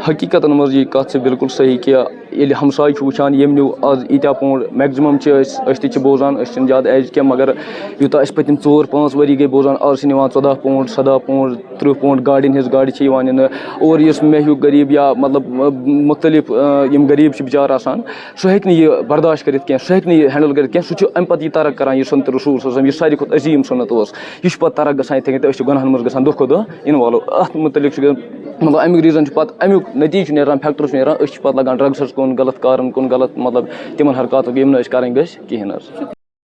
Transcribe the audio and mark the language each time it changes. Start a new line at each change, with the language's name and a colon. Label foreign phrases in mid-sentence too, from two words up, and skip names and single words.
Kashmiri: حقیٖقتن منٛز یہِ کَتھ چھِ بالکل صحیح کہِ ییٚلہِ ہمساے چھُ وٕچھان ییٚمۍ نیوٗ آز ییٖتیٛاہ پونٛڈ, میکزِمم چھِ أسۍ تہِ چھِ بوزان, أسۍ چھِنہٕ زیادٕ ایج کینٛہہ مگر یوٗتاہ أسۍ پٔتِم 4-5 ؤری گٔے بوزان آز چھِ نِوان 14 پونٛڈ 17 پونٛڈ 30 پونٛڈ گاڑٮ۪ن ہِنٛز گاڑِ چھِ یِوان نِنہٕ. اور یُس مےٚ ہیوٗ غریٖب یا مطلب مختلف یِم غریٖب چھِ بِچار آسان, سُہ ہیٚکہِ نہٕ یہِ برداشت کٔرِتھ کینٛہہ, سُہ ہیٚکہِ نہٕ یہِ ہینڈل کٔرِتھ کینٛہہ. سُہ چھُ اَمہِ پتہٕ یہِ ترک کران یہِ سُنت رسول صلی اللہ علیہ وسلم یُس ساروی کھۄتہٕ عظیٖم سُنت اوس, یہِ چھُ پتہٕ ترک گژھان یِتھٕے کٔنۍ تہٕ أسۍ چھِ گۄنہن منٛز گژھان دۄہ کھۄتہٕ دۄہ اِنوالو. اَتھ مُتعلق چھُ مطلب اَمیُک ریٖزن چھُ پتہٕ اَمیُک نٔتیٖجہٕ چھُ نیران, فیکٹر چھُ نیران, أسۍ چھِ پتہٕ لگان ڈرگسس کُن, غلط کارن کُن, غلط مطلب تِمن حرکاتن یِم نہٕ أسۍ کرٕنۍ گٔژھۍ کِہینۍ حظ.